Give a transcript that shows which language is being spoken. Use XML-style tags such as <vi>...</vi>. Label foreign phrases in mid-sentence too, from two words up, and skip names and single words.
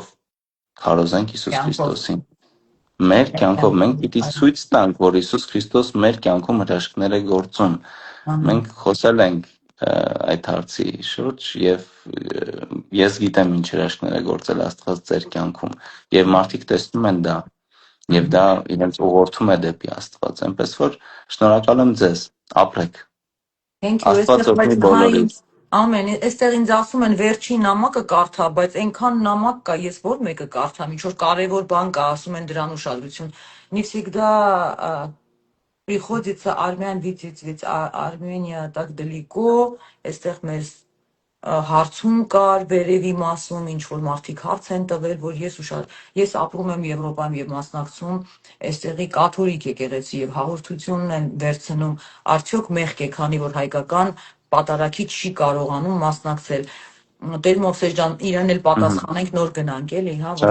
<hy>քարոզենք Հիսուս Քրիստոսին։ Մեր կյանքով մենք պիտի ցույց տանք, որ Հիսուս Քրիստոս մեր կյանքում հրաշքներ է գործում։ Մենք խոսել ենք այդ հարցի շուրջ եւ ես գիտեմ ինչ հրաշքներ է գործել Աստված ձեր կյանքում եւ մարդիկ տեսնում են դա եւ դա իրենց ուղղորդում է դեպի Աստված, այնպես որ շնորհակալ եմ ձեզ, ապրեք։ Աստված օգնի բոլորին։ Ամեն, այստեղ ինձ ասում են վերջին նամակը կարդա, բայց այնքան նամակ կա, ես որ մեկը կարդամ, ինչ որ կարևոր բան կա, ասում են դրան ուշադրություն։</hy> <ru>Не всегда приходится армян видеть, ведь Армения так далеко,</ru> <hy>այստեղ մեզ հարցում կար վերևի մասում, ինչ որ մարդիկ հարց են տվել, որ ես ապրում եմ Եվրոպայում եւ մասնակցում այստեղի կաթոլիկ եկեղեցի եւ հաղորդությունն են վերցնում, արդյոք մեղք է, քանի որ հայկական պատարագիչ չի կարողանում մասնակցել։ Տեր Մովսես ջան, իրեն էլ պատասխանենք, նոր գնանք էլի, հա,</hy>